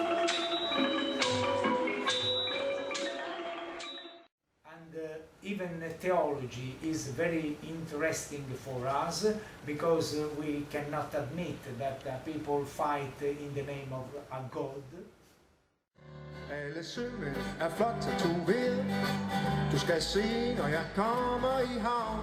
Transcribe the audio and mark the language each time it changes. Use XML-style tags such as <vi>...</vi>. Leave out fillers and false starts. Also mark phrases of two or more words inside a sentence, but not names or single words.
<en>Even theology is very interesting for us because we cannot admit that people fight in the name of a god.</en> <da>Alle sømænd flot tatoveret. Du skal se, når jeg kommer i havn.</da>